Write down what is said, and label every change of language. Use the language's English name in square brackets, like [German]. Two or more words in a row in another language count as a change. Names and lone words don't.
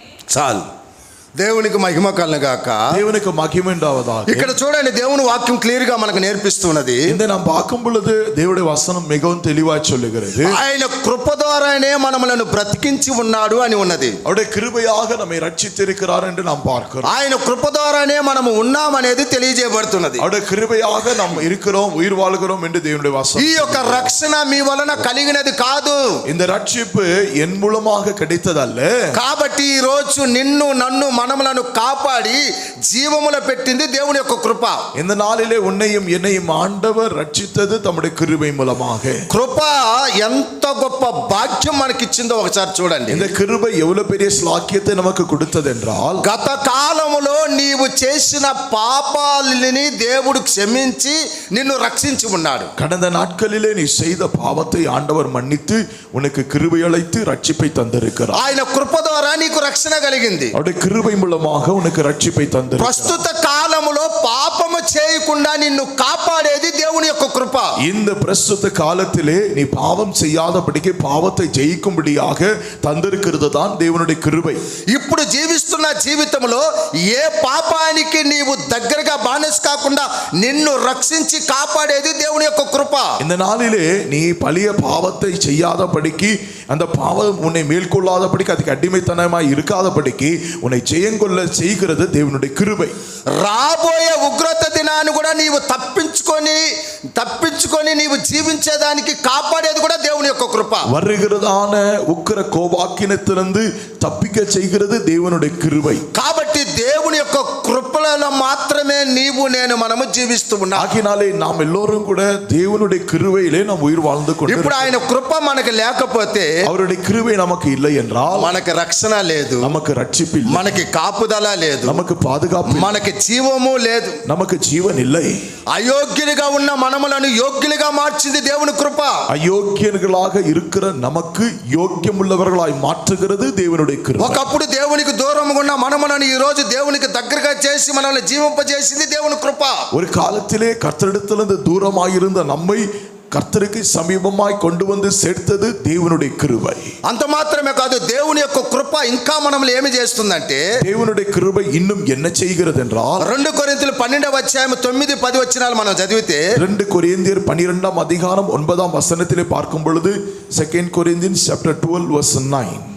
[Telugu] చాలు. దేవునికి మహిమ కలుగాక. [Tamil] தேவனுக்கு மகிமை உண்டாவதாக. [Telugu] ఇక్కడ చూడండి, దేవుని వాక్యం క్లియర్ గా మనకు నేర్పిస్తున్నది. [Tamil] இந்த நாம் பார்க்கும் பொழுது தேவனுடைய வசனம் மிகவும் தெளிவாய் சொல்லுகிறது. [Telugu] ఆయన కృప ద్వారానే మనలను బ్రతికించి ఉన్నాడు అని ఉన్నది. [Tamil] அவருடைய கிருபையாக நம்மை ரட்சித்திருக்கிறார் என்று நாம் பார்க்கிறோம். [Telugu] ఆయన కృప ద్వారానే మనము ఉన్నాం అనేది తెలియజేయబడుతున్నది. [Tamil] அவருடைய கிருபையாக நாம் இருக்கிறோம், உயிர் வாழ்கிறோம் என்று தேவனுடைய வசனம். [Telugu] ఈ యొక్క రక్షణ మీ వలన కలిగినది కాదు. [Tamil] இந்த ரட்சிப்பு என் மூலமாக கிடைத்ததல்ல. [Telugu] కాబట్టి ఈ రోజు నిన్ను నన్ను మనములను కాపాడి జీవములో పెట్టింది దేవుని యొక్క కృప. [Tamil] இந்த நாளிலே உன்னையும் என்னையும் ஆண்டவர் ரட்சித்தது தம்முடைய கிருபை மூலமாக. [Telugu] కృప ఎంత గొప్ప భాగ్యం మనకిచ్చిందో ఒకసారి చూడండి. [Tamil] இந்த கிருபை எவ்வளவு பெரிய ஸ்லாக்கியத்தை நமக்கு கொடுத்தது என்றால், [Telugu] గత కాలములో నీవు చేసిన పాపాలని దేవుడు క్షమించి నిన్ను రక్షించి ఉన్నాడు. [Tamil] கடந்த நாட்களிலே நீ செய்த பாவத்தை ஆண்டவர் மன்னித்து உனக்கு கிருபை அளித்து ரட்சிப்பை தந்திருக்கிறார். [Telugu] ఆయన కృప ద్వారా నీకు రక్షణ కలిగింది. [Tamil] அவருடைய கிருபை மூலமாக உனக்கு ரட்சிப்பை தந்திருக்கிறார். [Telugu] ప్రస్తుత కాలములో పాపము చేయకుండా నిన్ను కాపాడేది దేవుని యొక్క కృప. [Tamil] இந்த பிரస్తుత காலத்திலே நீ பாவம் செய்யாதபடிக்கு பாவத்தை ஜெயிக்கும்படியாக தந்திருக்கிறது தான் தேவனுடைய கிருபை. [Telugu] ఇప్పుడు జీవిస్తున్న జీవితంలో ఏ పాపానికి నీవు దగ్గరగా బానిస కాకుండా నిన్ను రక్షించి కాపాడేది దేవుని యొక్క కృప. [Tamil] இந்த நாளிலே நீ பழைய பாவத்தை செய்யாதபடிக்கு, அந்த பாவம் உன்னை மேற்கொள்ளாதபடிக்கு, அதுக்கு அடிமைத்தனமாய் இருக்காதபடிக்கு உன்னை ஜெயங்கொள்ள செய்கிறது தேவனுடைய கிருபை. [Telugu] రాబోయే ఉగ్రత దినాన్ని కూడా నీవు తప్పించుకొని నీవు జీవించేదానికి కాపాడేది కూడా దేవుని యొక్క కృప. [Tamil] வருகிறதான உக்கிர கோபாக்கினத்திலிருந்து தப்பிக்க செய்கிறது தேவனுடைய கிருபை. [Telugu] కాబట్టి దేవుని యొక్క కృపలలో మాత్రమే నీవు నేను మనము జీవిస్తూ ఉన్నాం. [Tamil] ஆகினாலே நாம் எல்லோரும் கூட தேவனுடைய கிருபையிலே நாம் உயிர் வாழ்ந்து கொண்டு, [Telugu] ఇప్పుడు ఆయన కృప మనకు లేకపోతే, [Tamil] அவருடைய கிருபை நமக்கு இல்லை என்றால், [Telugu] మనకి రక్షణ లేదు, [Tamil] நமக்கு ரட்சிப்பு இல்லை, [Telugu] మనకి కాపుదల లేదు, [Tamil] நமக்கு பாதுகாப்பு இல்லை, [Telugu] మనకి జీవము లేదు, [Tamil] நமக்கு ஜீவன் இல்லை. [Telugu] అయోగ్యులుగా ఉన్న మనములను యోగ్యులుగా మార్చింది దేవుని కృప. [Tamil] அயோக்கியர்களாக இருக்கிற நமக்கு யோக்கியமுள்ளவர்களாய் மாற்றுகிறது தேவனுடைய கிருபை. [Telugu] ఒకప్పుడు దేవునికి దూరంగా ఉన్న మనములను ఈ రోజు దేవునికి దగ్గరగా చేసి మనల్ని జీవింపజేసింది దేవుని కృప. [Tamil] ஒரு காலத்திலே கர்த்தரிடத்திலிருந்து தூரமாயிருந்த நம்மை கர்த்தருக்கு சமீபமாய் கொண்டு வந்து சேர்த்தது தேவனுடைய கிருபை. [Telugu] అంత మాత్రమే కాదు, దేవుని యొక్క కృప ఇంకా మనల్ని ఏమి చేస్తుందంటే, [Tamil] தேவனுடைய கிருபை இன்னும் என்ன செய்கிறது என்றால், [Telugu] 2 కొరింథీయులు 12వ అధ్యాయం 9-10 వచనాలు మనం చదివితే, [Tamil] 2 கொரிந்தியர் 12ஆம் அதிகாரம் 9ஆம் வசனத்திலே பார்க்கும் பொழுது, [English] 2 Corinthians chapter 12 verse 9.